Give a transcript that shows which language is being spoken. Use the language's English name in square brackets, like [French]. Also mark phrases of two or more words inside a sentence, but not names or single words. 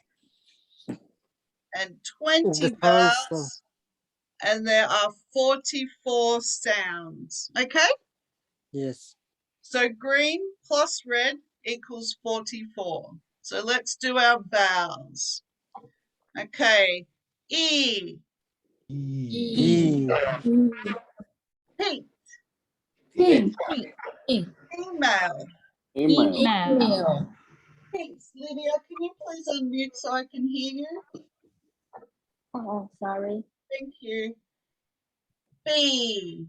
[English] And 20 Depends, vowels, and there are 44 sounds. Okay? Yes. So green plus red equals 44. So let's do our vowels. Okay. E, E. pink, Pink. female. Email. Pinks. Lydia, can you please unmute so I can hear you? oh, sorry, Thank you. B,